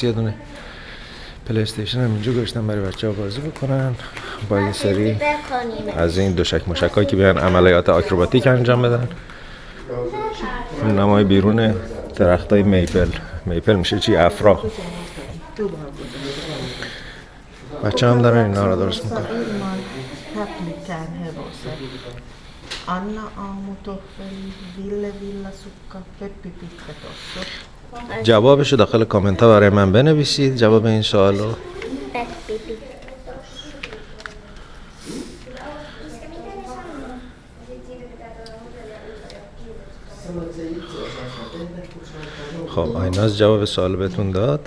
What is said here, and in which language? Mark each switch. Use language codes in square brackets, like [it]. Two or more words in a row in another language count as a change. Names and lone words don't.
[fa] یه دونه پلی استیشن هم اینجا گذاشتن برای بچه ها بازی بکنن با یه سری از این دوشک مشکایی که بیان عملیات آکروباتیک انجام بدن. نمای بیرون درختای میپل میشه چی؟ افرا. بچه هم دارن اینا رو درست میکنن. [fi] Ilman häplikään hevosen. Anna aamutoffeli, Ville villasukka, Peppi pitkä tossu. [fa] جوابشو داخل کامنت ها برای من بنویسید، جواب این سوالو. Peppi. خب آیناز جواب سوال بهتون داد.